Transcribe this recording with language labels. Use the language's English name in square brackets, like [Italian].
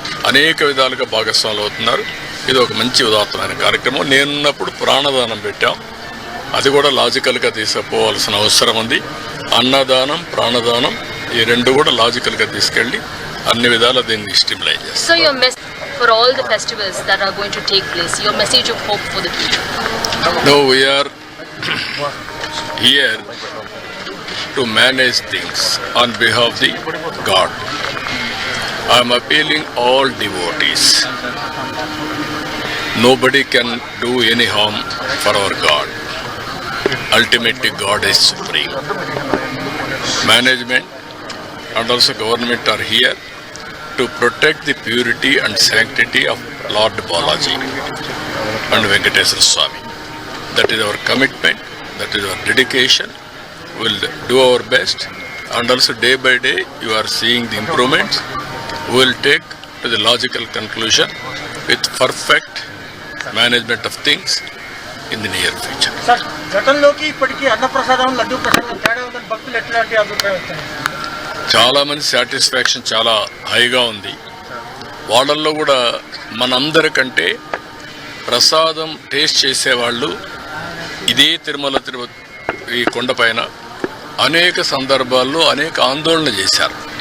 [Telugu] అనేక విధాలుగా భాగస్వాములు అవుతున్నారు. ఇది ఒక మంచి ఉదాత్తమైన కార్యక్రమం. నేనున్నప్పుడు ప్రాణదానం పెట్టాం. అది కూడా లాజికల్గా తీసుకుపోవాల్సిన అవసరం ఉంది. అన్నదానం, ప్రాణదానం ఈ 2 కూడా లాజికల్గా తీసుకెళ్ళి అన్ని విధాలా దీన్ని స్టిమ్యులేట్ చేస్తాం. [English] For all the festivals that are going to take place, your message of hope for the people? No, we are here to manage things on behalf of the God. I am appealing all devotees. Nobody can do any harm for our God. Ultimately, God is supreme. Management and also government are here to protect the purity and sanctity of Lord Balaji and Venkateswara Swami. That is our commitment, that is our dedication. We will do our best, and also day by day you are seeing the improvements. We will take to the logical conclusion with perfect management of things in the near future. [Telugu] Sir, గతంలోకి ఇప్పటికీ అన్నప్రసాదం, లడ్డూ ప్రసాదం తేడా ఉందని భక్తులు ఎట్లాంటి అభిప్రాయం వస్తుంది? చాలామంది సాటిస్ఫాక్షన్ చాలా హైగా ఉంది. వాళ్ళల్లో కూడా మనందరికంటే ప్రసాదం టేస్ట్ చేసేవాళ్ళు ఇదే తిరుమల ఈ కొండపైన అనేక సందర్భాల్లో అనేక ఆందోళన చేశారు.